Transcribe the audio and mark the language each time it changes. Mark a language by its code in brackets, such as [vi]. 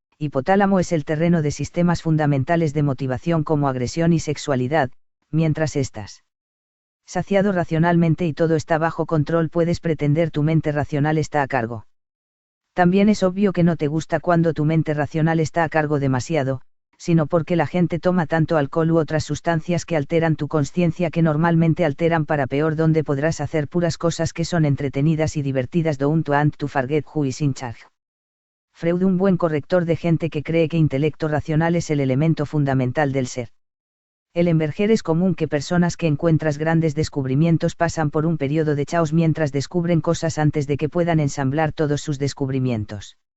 [es] Hipotálamo es el terreno de sistemas fundamentales de motivación como agresión y sexualidad, mientras estás saciado racionalmente y todo está bajo control, puedes pretender tu mente racional está a cargo. También es obvio que no te gusta cuando tu mente racional está a cargo demasiado, sino porque la gente toma tanto alcohol u otras sustancias que alteran tu conciencia que normalmente alteran para peor, donde podrás hacer puras cosas que son entretenidas y divertidas. [en] Don't want to forget who is in charge. [es] Freud, un buen corrector de gente que cree que intelecto racional es el elemento fundamental del ser. El enverger es común que personas que encuentras grandes descubrimientos pasan por un periodo de caos mientras descubren cosas antes de que puedan ensamblar todos sus descubrimientos.